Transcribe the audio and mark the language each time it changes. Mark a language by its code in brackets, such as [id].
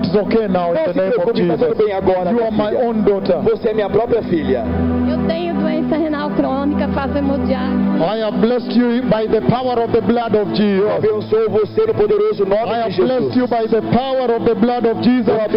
[en] It's okay now in the name of Jesus. [pt] Está tudo bem agora. [en] You are my own daughter. [pt] Você é minha própria filha. [en] I have blessed you by the power of the blood of Jesus. [pt] Eu abençoo você no poderoso nome de Jesus. [en] I have blessed you by the power of the blood of Jesus.